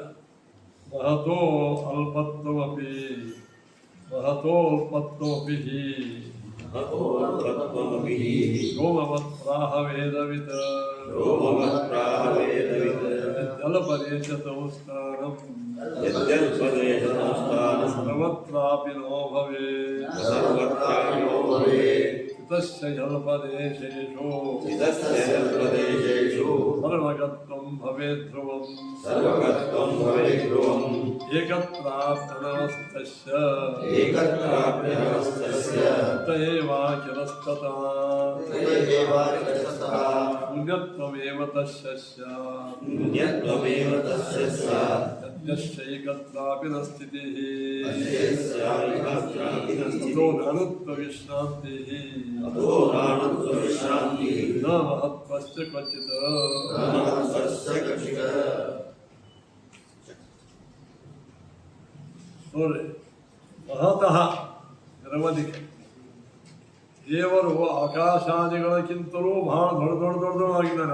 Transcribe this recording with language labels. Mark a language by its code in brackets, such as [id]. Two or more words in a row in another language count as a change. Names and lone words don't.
[sa] ಮಹತೋ ಅಲ್ಪತ್ವಮಪಿ ಮಹತೋಲ್ಪತ್ವಪಿ ಸೋಮವತ್ರಾಹ ವೇದವಿತ್ ಜಲಪದೇಶ ಸಂಸ್ಥಾನಂ ಸರ್ವತ್ರಾಪಿ ನೋ ಭವೇತ್ ಚಿತಸ್ಯ ಜಲಪದೇಶೇಷು ಪ್ರದೇಶೇಷು ಸರ್ವಗತ್ವಂ ಭವೇತ್ ಧ್ರುವಂ ಸರ್ವಗತ್ವಂ ಭವೇತ್ ಧ್ರುವಂ ಏಕತ್ರಾಪ್ಯನವಸ್ತಸ್ಯ ಏಕತ್ರಾಪ್ಯನವಸ್ತಸ್ಯ ತ ಏವಾಖಿಲಸ್ತತಃ ತಯೇವಾಖಿಲಸ್ತತಃ ಪುಣ್ಯತ್ವಮೇವ ತಸ್ಯ ಸ್ಯಾತ್ ಪುಣ್ಯತ್ವಮೇವ ತಸ್ಯ ಸ್ಯಾತ್ ಯಸ್ಯೈಕತ್ರಾಪಿ ನ ಸ್ಥಿತಿಃ ಯಸ್ಯಾೈಕತ್ರಾಪಿ ನ ಸ್ಥಿತಿಃ ತೋ ನಾನುತ್ವವಿಶ್ರಾಂತಿಃ ಅತೋ ನಾನುತ್ವವಿಶ್ರಾಂತಿಃ ನ ಮಹತ್ವಸ್ಯ ಕ್ವಚಿತ್ ಮಹತ್ವಸ್ಯ ಕಚಿತಃ. [kn] ನೋಡ್ರಿ ಮಹತಃ ನಿರವಧಿಕ ದೇವರು ಆಕಾಶಾದಿಗಳಕ್ಕಿಂತಲೂ ಬಹಳ ದೊಡ್ಡದಾಗಿದ್ದಾನೆ